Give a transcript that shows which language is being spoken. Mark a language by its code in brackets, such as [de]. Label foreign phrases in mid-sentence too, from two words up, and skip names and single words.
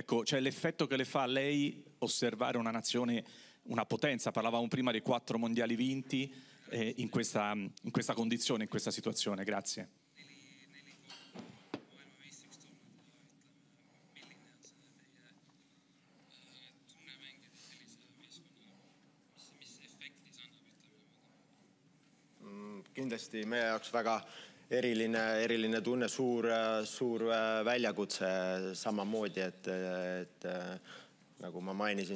[it] Ecco, cioè l'effetto che le fa a lei osservare una nazione, una potenza, parlavamo prima dei 4 mondiali vinti, in questa condizione, in questa situazione. Grazie. [et] Kindlasti meie jaoks väga eriline tunne, suur väljakutse samamoodi, et nagu ma mainisin,